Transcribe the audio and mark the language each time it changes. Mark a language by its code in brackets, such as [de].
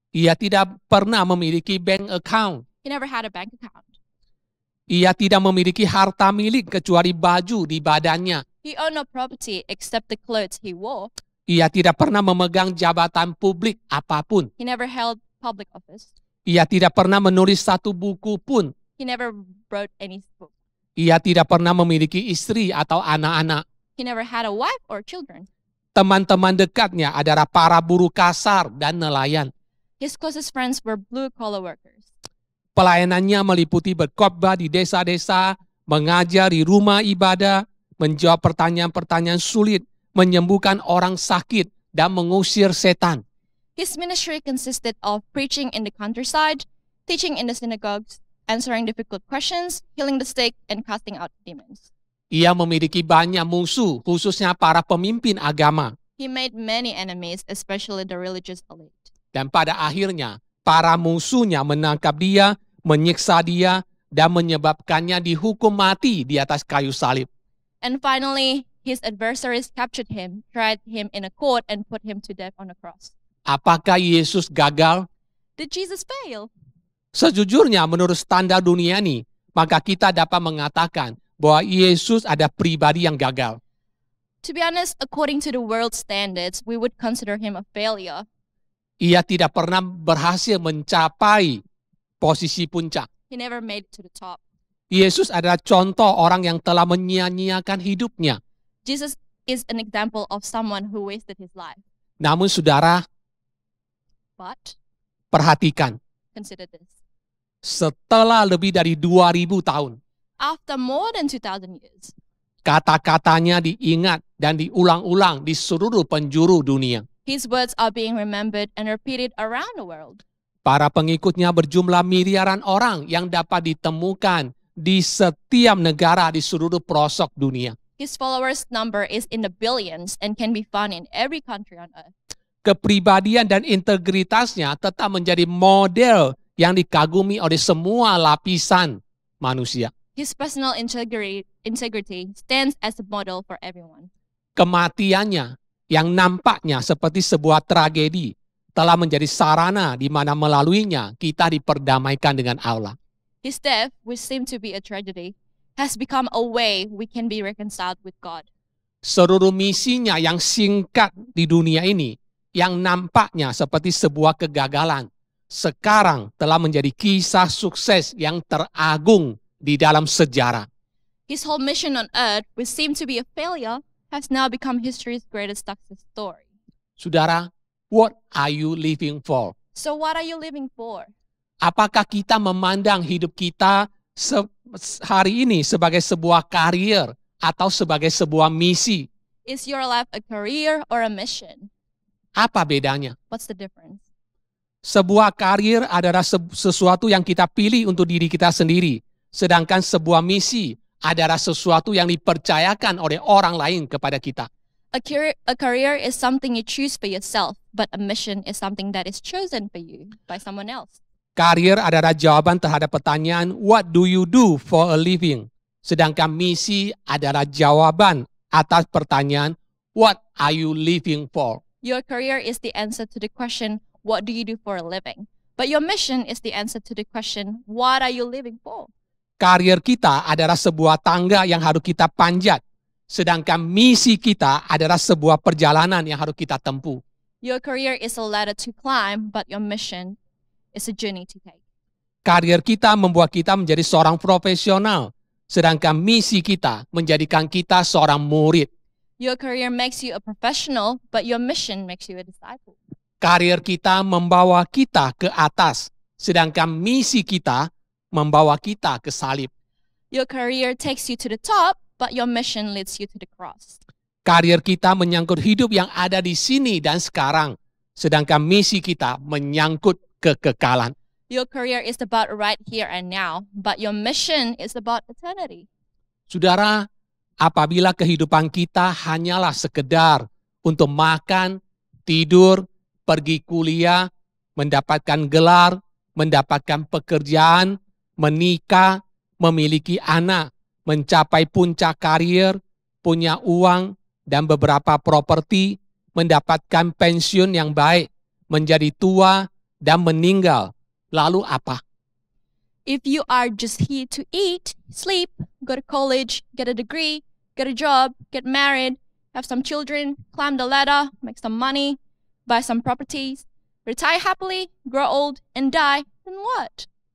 [id] Ia tidak pernah memiliki [en] bank account. He never had a bank account. [id] Ia tidak memiliki harta milik kecuali baju di badannya. [en] He owned no property except the clothes he wore. [id] Ia tidak pernah memegang jabatan publik apapun. [en] He never held public office. [id] Ia tidak pernah menulis satu buku pun. [en] He never wrote any book. [id] Ia tidak pernah memiliki istri atau anak-anak. [en] He never had a wife or children. [id] Teman-teman dekatnya adalah para buruh kasar dan nelayan. [en] His closest friends were blue-collar workers. [id] Pelayanannya meliputi berkhotbah di desa-desa, mengajar di rumah ibadah, menjawab pertanyaan-pertanyaan sulit, menyembuhkan orang sakit, dan mengusir setan. [en] His ministry consisted of preaching in the countryside, teaching in the synagogues, answering difficult questions, healing the sick, and casting out demons. [id] Ia memiliki banyak musuh, khususnya para pemimpin agama. [en] He made many enemies, especially the religious elite. [id] Dan pada akhirnya, para musuhnya menangkap dia, menyiksa dia, dan menyebabkannya dihukum mati di atas kayu salib. [en] And finally, his adversaries captured him, tried him in a court, and put him to death on a cross. [id] Apakah Yesus gagal? [en] Did Jesus fail? [id] Sejujurnya menurut standar dunia ini, maka kita dapat mengatakan bahwa Yesus ada pribadi yang gagal. [en] To be honest, according to the world standards, we would consider him a failure. [id] Ia tidak pernah berhasil mencapai posisi puncak. [en] He never made it to the top. [id] Yesus adalah contoh orang yang telah menyia-nyiakan hidupnya. [en] Jesus is an example of someone who wasted his life. [id] Namun saudara, [en] But [id] perhatikan, [en] consider this. [id] setelah lebih dari 2000 tahun, [en] After more than 2,000 years, [id] kata-katanya diingat dan diulang-ulang di seluruh penjuru dunia. [en] his words are being remembered and repeated around the world. [id] Para pengikutnya berjumlah miliaran orang yang dapat ditemukan di setiap negara di seluruh pelosok dunia. [en] His followers' number is in the billions and can be found in every country on earth. [id] Kepribadian dan integritasnya tetap menjadi model yang dikagumi oleh semua lapisan manusia. [en] His personal integrity stands as a model for everyone. [id] Kematiannya yang nampaknya seperti sebuah tragedi telah menjadi sarana di mana melaluinya kita diperdamaikan dengan Allah. [en] His death, which seemed to be a tragedy, has become a way we can be reconciled with God. [id] Seluruh misinya yang singkat di dunia ini, yang nampaknya seperti sebuah kegagalan, sekarang telah menjadi kisah sukses yang teragung di dalam sejarah. [en] His whole mission on earth, which seemed to be a failure, has now become history's greatest success story. Saudara, what are you living for? So what are you living for? [id] Apakah kita memandang hidup kita hari ini sebagai sebuah karier atau sebagai sebuah misi? [en] Is your life a career or a mission? [id] Apa bedanya? [en] What's the difference? [id] Sebuah karier adalah sesuatu yang kita pilih untuk diri kita sendiri. Sedangkan sebuah misi adalah sesuatu yang dipercayakan oleh orang lain kepada kita. [en] A career is something you choose for yourself, but a mission is something that is chosen for you by someone else. [id] Karier adalah jawaban terhadap pertanyaan, [en] what do you do for a living? [id] Sedangkan misi adalah jawaban atas pertanyaan, [en] what are you living for? Your career is the answer to the question, what do you do for a living? But your mission is the answer to the question, what are you living for? [id] Karier kita adalah sebuah tangga yang harus kita panjat. Sedangkan misi kita adalah sebuah perjalanan yang harus kita tempuh. [en] Your career is a ladder to climb, but your mission is a journey to take. [id] Karier kita membuat kita menjadi seorang profesional. Sedangkan misi kita menjadikan kita seorang murid. [en] Your career makes you a professional, but your mission makes you a disciple. [id] Karier kita membawa kita ke atas. Sedangkan misi kita membawa kita ke salib. [en] Your career takes you to the top, but your mission leads you to the cross. [id] Karier kita menyangkut hidup yang ada di sini dan sekarang. Sedangkan misi kita menyangkut kekekalan. [en] Your career is about right here and now, but your mission is about eternity. [id] Saudara, apabila kehidupan kita hanyalah sekedar untuk makan, tidur, pergi kuliah, mendapatkan gelar, mendapatkan pekerjaan, menikah, memiliki anak, mencapai puncak karier, punya uang dan beberapa properti, mendapatkan pensiun yang baik, menjadi tua dan meninggal. Lalu apa? [en] If you are just here to eat, sleep, go to college, get a degree, get a job, get married, have some children, climb the ladder, make some money, buy some properties, retire happily, grow old, and die, then what?